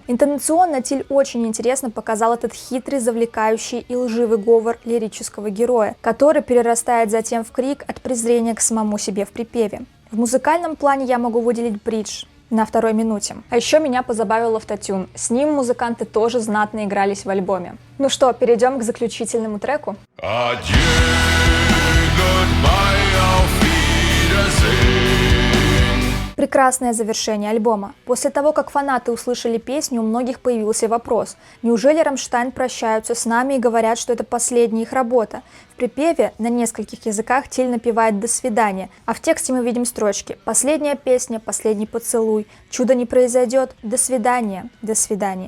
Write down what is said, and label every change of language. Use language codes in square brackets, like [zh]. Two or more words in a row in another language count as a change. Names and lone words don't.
[ru] Интонационно Тиль очень интересно показал этот хитрый, завлекающий и лживый говор лирического героя, который перерастает затем в крик от презрения к самому себе в припеве. В музыкальном плане я могу выделить бридж на 2-й минуте. А еще меня позабавил автотюн. С ним музыканты тоже знатно игрались в альбоме. Ну что, перейдем к заключительному треку. [de] Adieu, goodbye, auf Wiedersehen. [ru] Прекрасное завершение альбома. После того, как фанаты услышали песню, у многих появился вопрос. Неужели Рамштайн прощаются с нами и говорят, что это последняя их работа? В припеве на нескольких языках Тиль напевает «до свидания», а в тексте мы видим строчки «Последняя песня, последний поцелуй, чудо не произойдет, до свидания, до свидания».